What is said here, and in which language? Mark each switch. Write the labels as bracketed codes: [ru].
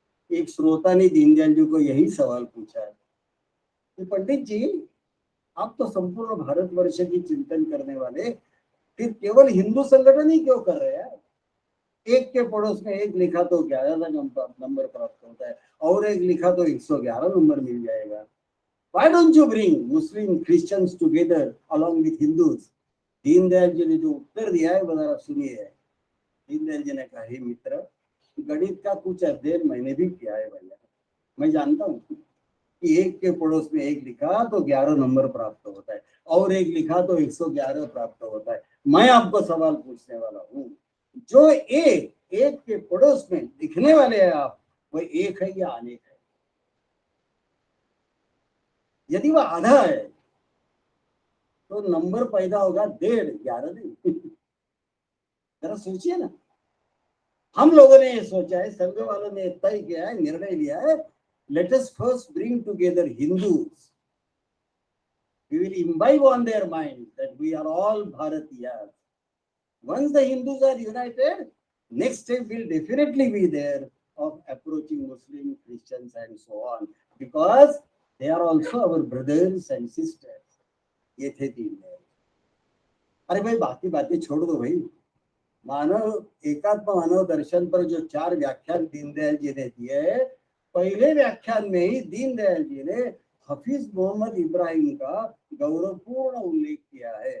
[hi] एक श्रोता ने दीनदयाल जी को यही सवाल पूछा कि पंडित जी, आप तो संपूर्ण भारतवर्ष की चिंतन करने वाले, फिर केवल हिंदू संगठन ही क्यों कर रहे हैं? एक के पड़ोस में एक लिखा तो 11 नंबर प्राप्त होता है, और एक लिखा तो 111 नंबर मिल जाएगा। [en] Why don't you bring Muslim Christians together along with Hindus? [hi] Deendayal ji ने जो उत्तर दिया है वो जरा सुनिए। दीनदयाल जी ने कहा, हे मित्र, गणित का कुछ अध्ययन मैंने भी किया है भैया। मैं जानता हूँ कि एक के पड़ोस में एक लिखा तो 11 नंबर प्राप्त होता है, और एक लिखा तो 111 प्राप्त होता है। मैं आपको सवाल पूछने वाला हूँ, जो एक के पड़ोस में लिखने वाले हैं आप, वो एक है या अनेक है? यदि वह आधा है तो नंबर पैदा होगा 1.5, 11 नहीं। जरा सोचिए ना, हम लोगों ने ये सोचा है, संघ वालों ने तय किया है, निर्णय लिया है, [en] Let us first bring together Hindus, we will imbibe on their mind that we are all Bharatiyas. Once the Hindus are united, next step will definitely be there of approaching Muslim, Christians and so on, because they are also our brothers and sisters. [hi] ये थे 3 है। अरे भाई बाकी बातें छोड़ दो भाई, मानव एकात्म मानव दर्शन पर जो 4 व्याख्यान दीनदयाल जी ने दिए, पहले व्याख्यान में ही दीनदयाल जी ने हफीज मोहम्मद इब्राहिम का गौरवपूर्ण उल्लेख किया है।